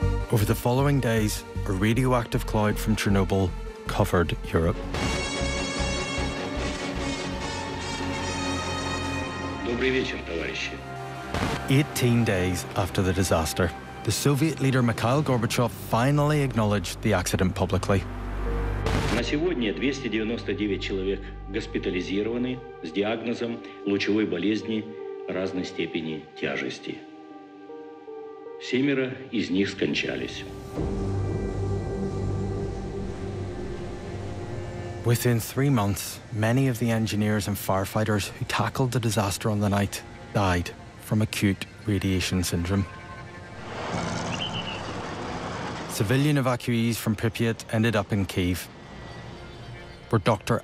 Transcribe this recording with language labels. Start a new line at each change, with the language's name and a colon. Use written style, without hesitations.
English: Over the following days, a radioactive cloud from Chernobyl covered Europe.
Russian: Добрый вечер, товарищи.
English: 18 days after the disaster, the Soviet leader Mikhail Gorbachev finally acknowledged the accident publicly.
Russian: На сегодня 299 человек госпитализированы с диагнозом лучевой болезни разной степени тяжести. Семеро из них скончались.
English: Within 3 months, many of the engineers and firefighters who tackled the disaster on the night died from acute radiation syndrome. Civilian evacuees from Pripyat ended up in Kyiv, where Dr.